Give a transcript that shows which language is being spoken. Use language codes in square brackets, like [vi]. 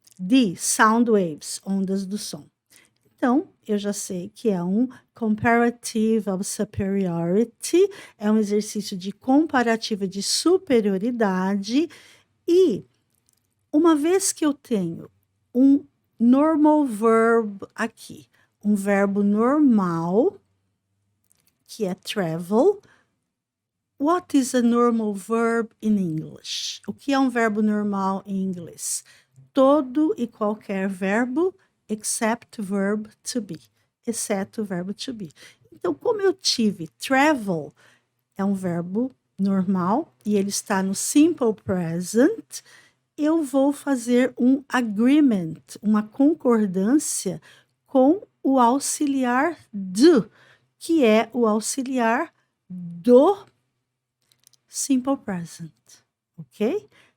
[pt] D, [en] sound waves, [pt] ondas do som. Então, eu já sei que é um [en] comparative of superiority, [pt] é um exercício de comparativa de superioridade, e uma vez que eu tenho um [en] normal verb [pt] aqui, um verbo normal, que é travel. [en] What is a normal verb in English? [pt] O que é um verbo normal em inglês? Todo e qualquer verbo, [en] except verb to be. [pt] Exceto o verbo to be. Então, como eu tive travel, é um verbo normal e ele está no simple present, eu vou fazer um agreement, uma concordância com o auxiliar do, que é o auxiliar do simple present, ok?